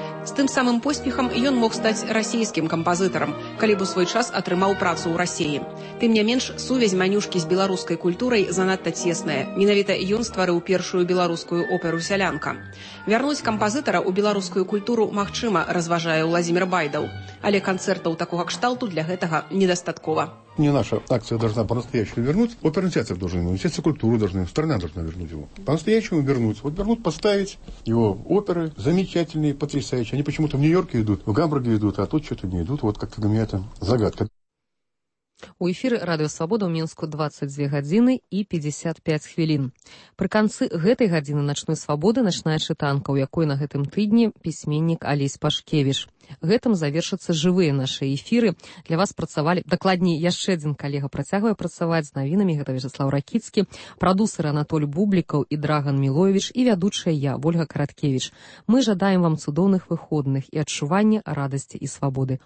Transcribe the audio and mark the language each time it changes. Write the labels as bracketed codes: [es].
[be] З тым самым поспехам ён мог стаць расійскім кампазітарам, калі б у свой час атрымаў працу ў Расіі. Тым не менш, сувязь Манюшкі з беларускай культурай занадта цесная. Менавіта ён стварыў першую беларускую оперу «Сялянка». Вярнуць кампазітара ў беларускую культуру магчыма, разважае Владзімір Байдаў. Але канцэртаў такога кшталту для гэтага недастаткова. [ru] Не наша акция должна по-настоящему вернуть. Оперный театр должен вернуть, театр культуры должны, страна должна вернуть его. По-настоящему вернуть. Вот вернуть, поставить его оперы, замечательные, потрясающие. Они почему-то в Нью-Йорке идут, в Гамбурге идут, а тут что-то не идут. Вот как-то для меня это загадка. [be] У эфиры «Радио Свобода» в Минску 22 годины и 55 хвилин. При конце этой годины «Ночной свободы» ночная читанка, у якой на этом тыдне письменник Алесь Пашкевич. Гэтым завершацца жывыя нашы эфіры. Для вас працавалі, дакладней, яшчэ адзін калега працягвае працаваць з навінамі, гэта Вячаслаў Ракіцкі, прадусер Анатоль Бублікаў і Драган Мілоевіч, і вядучая я, Вольга Караткевіч. Мы жадаем вам цудоўных выходных і адчування радасці і свабоды.